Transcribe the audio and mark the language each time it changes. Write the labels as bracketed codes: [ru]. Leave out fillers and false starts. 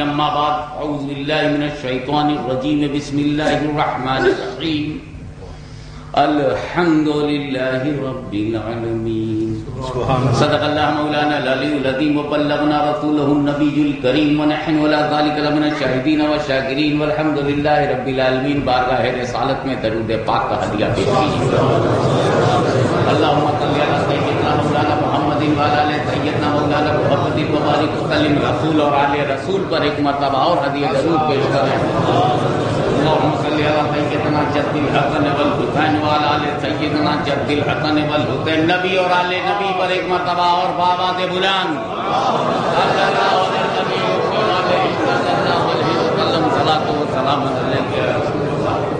[ar] أما بعد، أعوذ بالله من الشيطان الرجيم. بسم الله الرحمن الرحيم. الحمد لله رب العالمين. صدق الله مولانا العلي العظيم وبلغنا رسوله النبي الكريم ونحن على ذلك لمن الشاهدين والشاكرين والحمد لله رب العالمين. [ur] بارگاہ رسالت میں درود پاک کا ہدیہ پیش کیجیے. [ar] اللهم صل على سيدنا مولانا محمد وعلى آل سيدنا مولانا محمد وبارك وسلم. [ur] رسول اور آل رسول پر ایک مرتبہ اور ہدیہ درود پیش کریں. [ar] اللهم صل على سيدنا جد الحسن والحسين وعلى آل سيدنا جد الحسن والحسين. [ur] نبی اور آل نبی پر ایک مرتبہ اور بآواز بلند صلی اللہ علیہ وسلم. [ar] صلاۃ و سلام علیک یا رسول اللہ.